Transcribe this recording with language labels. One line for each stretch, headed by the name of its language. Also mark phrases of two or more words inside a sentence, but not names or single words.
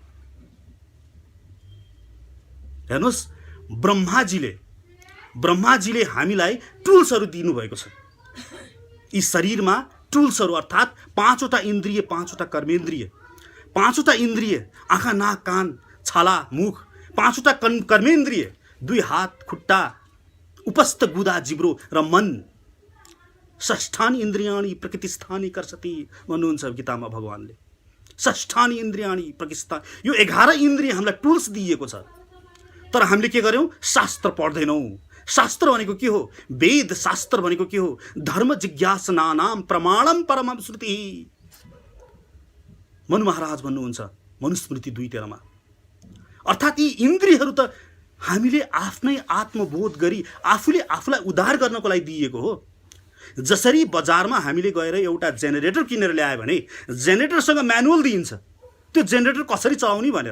Nepali: हेर्नुहोस्, ब्रह्माजीले हामीलाई टुल्सहरू दिनुभएको छ। यी शरीरमा टुल्सहरू अर्थात् 5वटा इन्द्रिय, 5वटा कर्मेन्द्रिय, 5वटा इन्द्रिय आँखा नाक कान छाला मुख, 5वटा कर्मेन्द्रिय 2 हात खुट्टा उपस्थ गुदा जिब्रो र मन।
Sanskrit: षष्ठानि इन्द्रियाणि प्रकृतिस्थानि कर्षति
Nepali: भन्नुहुन्छ गीतामा भगवानले।
Sanskrit: षष्ठानि इन्द्रियाणि प्रकृतिस्था,
Nepali: यो 11 इन्द्रिय हामीलाई टुल्स दिएको छ। तर हामीले के गर्यौँ? शास्त्र पढ्दैनौँ। शास्त्र भनेको के हो? वेद शास्त्र भनेको के हो?
Sanskrit: धर्म जिज्ञासनानाम प्रमाणम परमं श्रुति।
Nepali: मनु महाराज भन्नुहुन्छ मनुस्मृति 2:13 मा। अर्थात् यी इन्द्रियहरू त हामीले आफ्नै आत्मबोध गरी आफूले आफूलाई उद्धार गर्नको लागि दिएको हो। जसरी बजारमा हामीले गएर एउटा जेनेरेटर किनेर ल्यायो भने जेनेरेटरसँग म्यानुअल दिइन्छ, त्यो जेनेरेटर कसरी चलाउने भनेर।